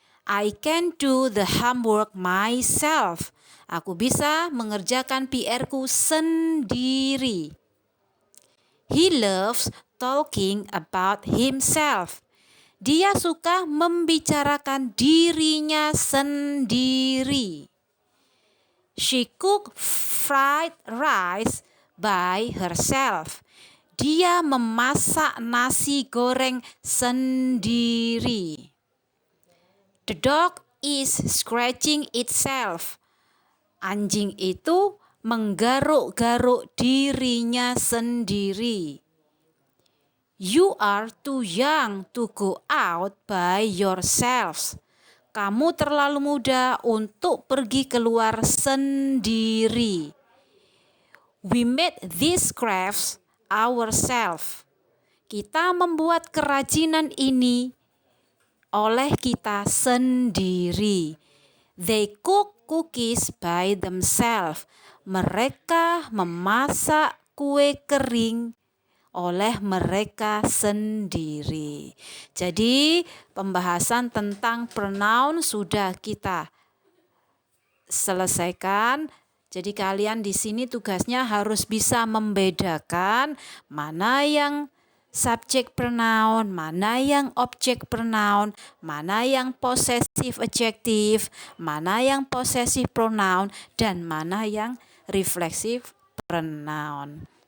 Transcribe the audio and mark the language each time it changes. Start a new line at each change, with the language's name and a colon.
English: I can do the homework myself.
Indonesian: Aku bisa mengerjakan PR-ku sendiri.
English: He loves talking about himself.
Indonesian: Dia suka membicarakan dirinya sendiri.
English: She cooked fried rice by herself.
Indonesian: Dia memasak nasi goreng sendiri.
English: The dog is scratching itself.
Indonesian: Anjing itu menggaruk-garuk dirinya sendiri.
English: You are too young to go out by yourselves.
Indonesian: Kamu terlalu muda untuk pergi keluar sendiri.
English: We made these crafts ourselves.
Indonesian: Kita membuat kerajinan ini oleh kita sendiri.
English: They cook cookies by themselves.
Indonesian: Mereka memasak kue kering oleh mereka sendiri. Jadi pembahasan tentang pronoun sudah kita selesaikan. Jadi kalian di sini tugasnya harus bisa membedakan mana yang subject pronoun, mana yang object pronoun, mana yang possessive adjective, mana yang possessive pronoun, dan mana yang reflexive pronoun.